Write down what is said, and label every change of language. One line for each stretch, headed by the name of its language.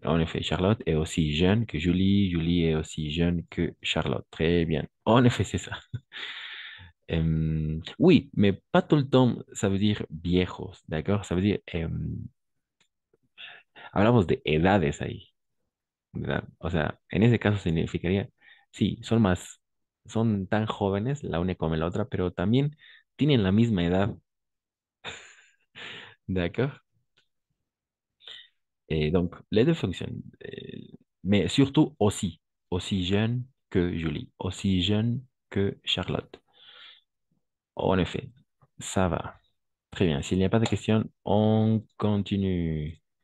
French: En effet, Charlotte est aussi jeune que Julie. Julie est aussi jeune que Charlotte. Très bien. En effet, c'est ça. Oui, mais pas tout le temps, ça veut dire viejos, ¿d'accord? Ça veut dire,
Spanish: hablamos de edades ahí, ¿verdad? O sea, en ese caso significaría, sí, son tan jóvenes la una como la otra, pero también tienen la misma edad, ¿d'accord?
French: Et donc, les deux fonctionnent, mais surtout aussi jeune que Julie, aussi jeune que Charlotte. En effet, ça va. Très bien. S'il n'y a pas de questions, on continue.